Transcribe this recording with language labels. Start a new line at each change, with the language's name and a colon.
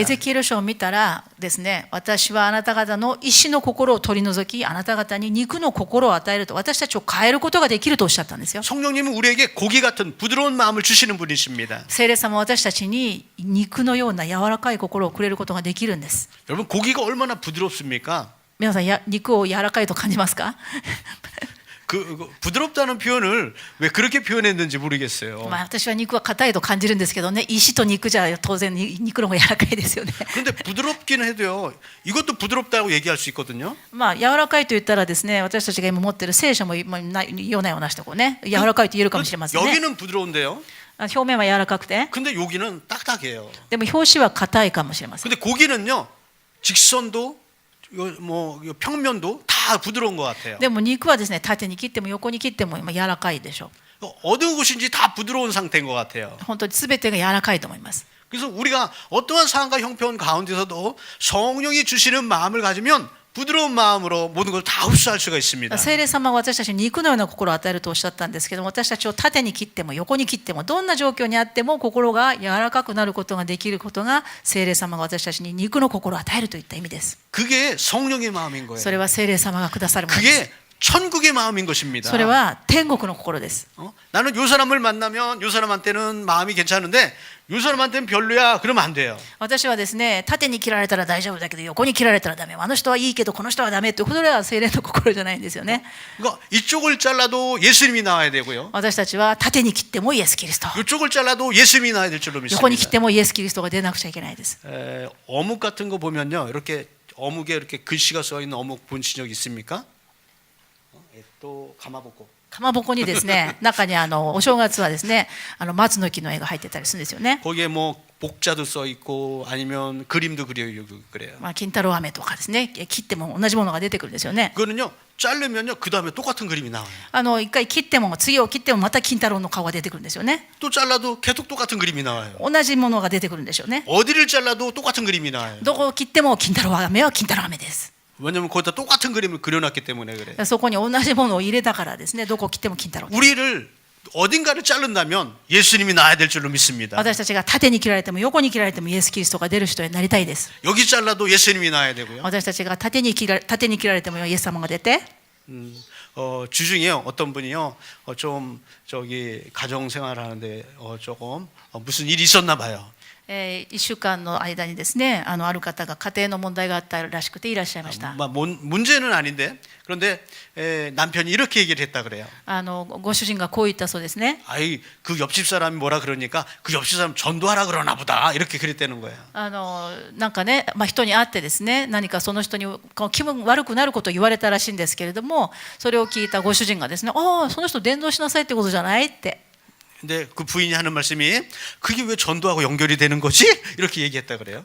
Japanese: エゼキエル書を見たらですね、私はあなた方の石の心を取り除き、あなた方に肉の心を与えると、私たちを変えることができるとおっしゃったんですよ。
Korean: 성령님은 우리에게 고기 같은 부드러운 마음을 주시는 분이십니다.
Japanese: 聖霊様は私たちに肉のような柔らかい心をくれることができるんです。
Korean: 여러분 고기가 얼마나 부드럽습니까?
Japanese: 皆さん肉を柔らかいと感じますか？
Korean: 그 부드럽다는 표현을 왜 그렇게 표현했는지 모르겠어요.
Japanese: 私は肉は硬いと感じるんですけどね、石と肉じゃ当然肉の方が柔らかいですよね。
Korean: 그런데 부드럽기는 해도요. 이것도 부드럽다고 얘기할 수 있거든요.
Japanese: 柔らかいと言ったらですね、私たちが今持っている聖書もようなようなしてこうね、柔らかいと言えるかもしれませんね。
Korean: 여기는 부드러운데요.
Japanese: 表面は柔らかくて、
Korean: 근데 여기는 딱딱해요.
Japanese: でも表紙は硬いかもしれません。
Korean: 근데 고기는요. 직선도 뭐 평면도 다 부드러운 것 같아요.
Japanese: でも肉はですね、縦に切っても横に切っても今柔らかいでしょう。
Korean: 어느 곳인지 다 부드러운 상태인 것 같아요.
Japanese: 本当に全てが柔らかいと思います。
Korean: 그래서 우리가 어떠한 상황과 형편 가운데서도 성령이 주시는 마음을 가지면 부드러운 마음으로 모든 걸 다 흡수할 수가 있습니다.
Japanese: 聖霊様は私たちに肉のような心を与えるとおっしゃったんですけども、私たちを縦に切っても横に切ってもどんな状況にあっても心が柔らかくなることができることが聖霊様が私たちに肉の心を与えるといった意味です。
Korean: 그게 성령의 마음인 거예요.
Japanese: それは聖霊様がくださるものです。
Korean: 그게 천국의 마음인 것입니다.
Japanese: それは天国の心です。
Korean: 나는 요 사람을 만나면 요 사람한테는 마음이 괜찮은데 요 사람한테는 별로야. 그러면 안 돼요.
Japanese: 私はですね、縦に切られたら大丈夫だけど横に切られたらダメ、あの人はいいけどこの人はダメって、それは聖霊の心じゃないんですよね。
Korean: 그러니까 이쪽을 잘라도 예수님이 나와야 되고요.
Japanese: 私たちは縦に切ってもイエス・キリスト、
Korean: 이쪽을 잘라도 예수님이 나와야 될 줄로
Japanese: 横に切っ
Korean: 믿습니다.
Japanese: てもイエス・キリストが出なくちゃいけないです。
Korean: 어묵 같은 거 보면요, 이렇게 어묵에 이렇게 글씨가 써 있는 어묵 보신 적 있습니까? 또 가마복고.
Japanese: かまぼこにですね、中にお正月はですね、松の木の絵が入ってたりするんですよね。
Korean: 거기에 뭐 복자도 써 있고 아니면 그림도 그려요, 그래요.
Japanese: 金太郎飴とかですね、切っても同じものが出てくるんですよね。
Korean: 그거는요, 자르면요, 그 다음에 똑같은 그림이 나와요.
Japanese: 一回切っても次を切ってもまた金太郎の顔が出てくるんですよね。
Korean: 또 잘라도 계속 똑같은 그림이 나와요.
Japanese: 同じものが出てくるんでしょうね。
Korean: 어디를 잘라도 똑같은 그림이 나와요.
Japanese: どこを切っても金太郎飴は金太郎飴です。
Korean: 왜냐면 거기다 똑같은 그림을 그려놨기 때문에 그래요.
Japanese: そこに同じものを入れたからですね、どこを切っても金太郎です。
Korean: 우리를 어딘가를 자른다면 예수님이 나야 될 줄로 믿습니다.
Japanese: 私たちが縦に切られても横に切られてもイエス・キリストが出る人になりたいです。
Korean: 여기 잘라도 예수님이 나야 되고요.
Japanese: 私たちが縦に切られてもイエス様が出て、
Korean: 주중에요, 어떤 분이요, 좀 저기 가정 생활하는데 조금 무슨 일이 있었나 봐요.
Japanese: 1週間の間にですね、ある方が家庭の問題があったらしくていらっしゃいました。
Korean: 문제는 아닌데 그런데 남편이 이렇게 얘기를 했다 그래요.
Japanese: ご主人がこう言ったそうですね。
Korean: 아이 그 옆집 사람이 뭐라 그러니까 그 옆집 사람 전도하라 그러나 보다 이렇게 그랬다는 거예요.
Japanese: なんかね、人に会ってですね、何かその人に気分悪くなることを言われたらしいんですけれども、それを聞いたご主人がですね、ああその人伝道しなさいってことじゃないって。
Korean: 근데 그 부인이 하는 말씀이 그게 왜 전도하고 연결이 되는 거지? 이렇게 얘기했다 그래요.